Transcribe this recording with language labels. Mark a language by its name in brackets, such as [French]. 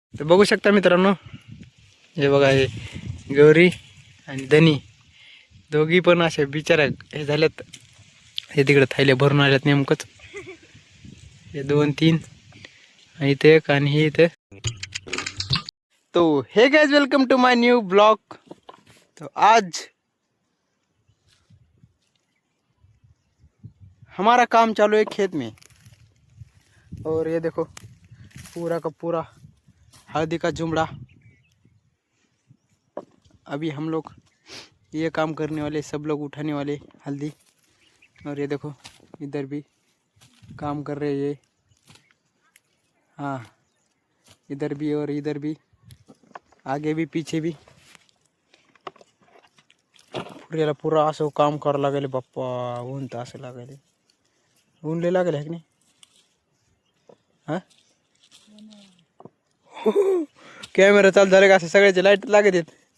[Marathi] तर बघू शकता मित्रांनो, हे बघा, हे गौरी आणि धनी दोघी पण असे बिचारा हे झाल्यात. हे तिकडे थैले भरून आल्यात नेमकंच. हे 2-3 आणि इथे एक आणि हे इथे. [English] तो हे guys, welcome to my new blog. [Hindi] तो आज हमारा काम चालू है खेत में, और ये देखो पूरा का पूरा हल्दी का जुमड़ा. अभी हम लोग ये काम करने वाले, सब लोग उठाने वाले हल्दी. और ये देखो इधर भी काम कर रहे ये. हाँ, इधर भी और इधर भी, आगे भी पीछे भी. [Marathi] पुऱ्याला पुरा असं काम करावं लागेल बाप्पा. ऊन तर असं लागेल, ऊन लय लागेल आहे की नाही. हां, कॅमेरा चालू झाले का असं सगळ्याचे लाईट लागत आहेत.